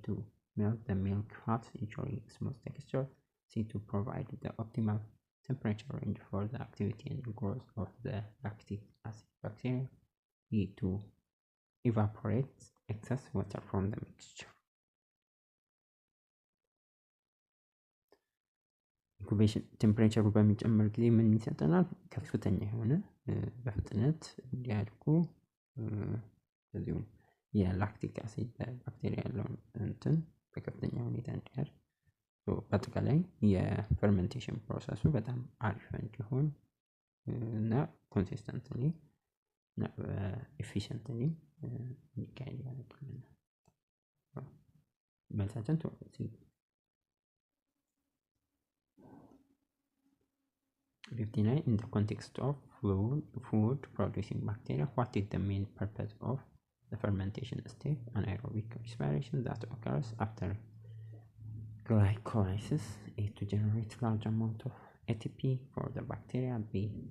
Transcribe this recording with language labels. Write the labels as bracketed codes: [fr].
[en] To melt the milk fat, ensuring smooth texture. C. To provide the optimal temperature range for the activity and growth of the lactic acid bacteria. E. To evaporate excess water from the mixture. [am] ኢንኩቤሽን ቴምፕሬቸሩ በሚጨምር ጊዜ ምን ይሰጠናል? ከፍተኛ የሆነ በፍጥነት እንዲያድጉ ስለዚሁም የላክቲክ አሲድ ባክቴሪያ ያለውን እንትን በከፍተኛ ሁኔታ እንዲያድግ በአጠቃላይ የፈርመንቴሽን ፕሮሰሱ በጣም አሪፍ እንዲሆን እና ኮንሲስተንትሊ እና ኤፊሽንትሊ እንዲካሄድ ያደርግልናል። መልሳችን ሲ 59. [en] In the context of food producing bacteria, what is the main purpose of the fermentation step? Anaerobic respiration that occurs after glycolysis. A. To generate large amount of ATP for the bacteria. B.